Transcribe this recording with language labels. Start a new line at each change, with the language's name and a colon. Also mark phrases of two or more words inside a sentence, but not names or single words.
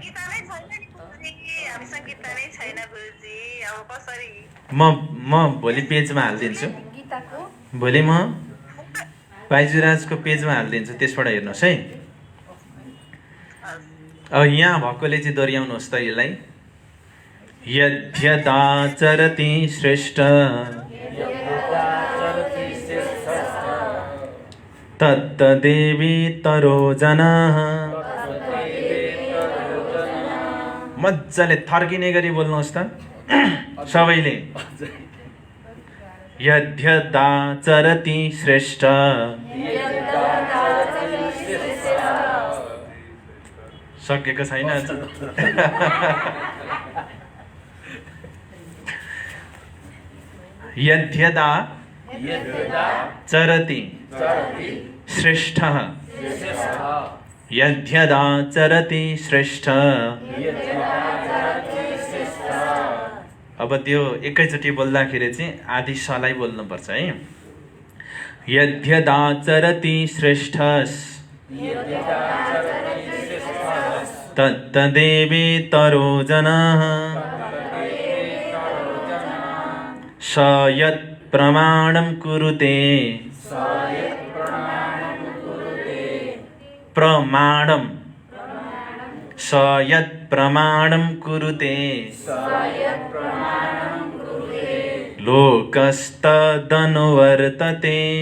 Nepali: म भोलि पेजमा हालिदिन्छु, भोलि म बाइजुराजको पेजमा हालिदिन्छु, त्यसबाट हेर्नुहोस् है। अब यहाँ भएकोले चाहिँ दोहोऱ्याउनुहोस् त यसलाई।
Sanskrit: यद्यदाचरति श्रेष्ठ, तत्तदेवेतरो जनाः।
Nepali: मजाले थर्किने गरी बोल्नुहोस् त सबैले।
Sanskrit: यद्यदाचरति श्रेष्ठ,
Nepali: सकेको छैन।
Sanskrit: यद्यदा चरति श्रेष्ठः यद्यदाचरति श्रेष्ठ।
Nepali: अब त्यो एकैचोटि बोल्दाखेरि चाहिँ आदि सलाई बोल्नुपर्छ है।
Sanskrit: यद्यदाचरति श्रेष्ठस् तत्तदेवेतरो जनः स यत् प्रमाणं कुरुते प्रमाणं स यत् प्रमाणं कुरुते लोकस्तदनुवर्तते।